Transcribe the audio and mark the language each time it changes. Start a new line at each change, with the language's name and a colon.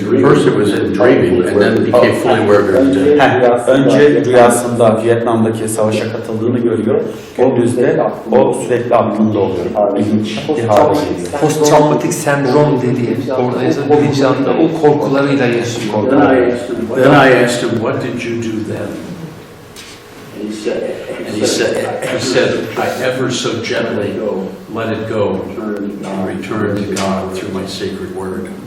English: First it was in dreaming, and then became fully aware of it.
Turkish: Önce rüyasında Vietnam'daki savaşa katıldığını görüyor. Gündüzde o sürekli aklında oluyor. İlginç bir hale geliyor. Posttraumatik sendrom dediği, orada yazan bilinçaltında o korkularıyla yaşıyor.
English: Then I asked him, what did you do then? And he said, I ever so gently let it go and return to God through my sacred word.